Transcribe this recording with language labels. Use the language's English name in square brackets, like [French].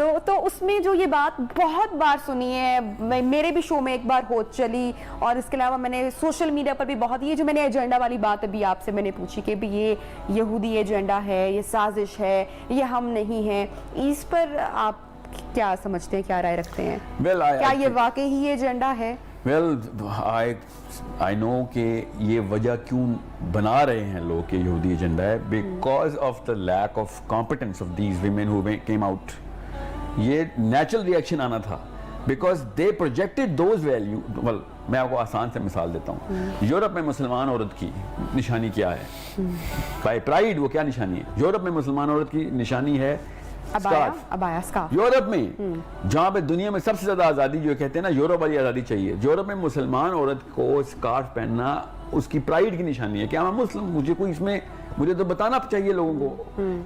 [Hindi] तो उसमें जो ये बात बहुत बार सुनी है, मेरे भी शो में एक बार हो चली, और इसके अलावा मैंने सोशल मीडिया पर भी बहुत, ये जो मैंने एजेंडा वाली बात अभी आपसे मैंने पूछी कि भी ये यहूदी एजेंडा है, ये साजिश है, ये हम नहीं हैं, इस पर आप क्या समझते हैं, क्या राय रखते हैं? क्या ये वाकई ही एजेंडा है? [English] Well, I know [Hindi] कि ये वजह क्यों बना रहे हैं लोग कि यहूदी एजेंडा है, [English] because of the lack of competence of these women who came out. [Hindi] ये [English] natural reaction [Hindi] आना था, [English] because they projected those value. Well, [Hindi] मैं आपको आसान से मिसाल देता हूँ। यूरोप में मुसलमान औरत की निशानी क्या है? [English] By pride [Hindi] वो क्या निशानी है? यूरोप में मुसलमान औरत की निशानी है अबाया, स्कार्फ। यूरोप में जहाँ पे दुनिया में सबसे ज्यादा आजादी जो कहते हैं ना, यूरोप वाली आजादी चाहिए, यूरोप में मुसलमान औरत को स्कार्फ पहनना उसकी प्राइड की निशानी है कि मैं मुस्लिम, मुझे कोई इसमें, मुझे तो बताना चाहिए लोगों को।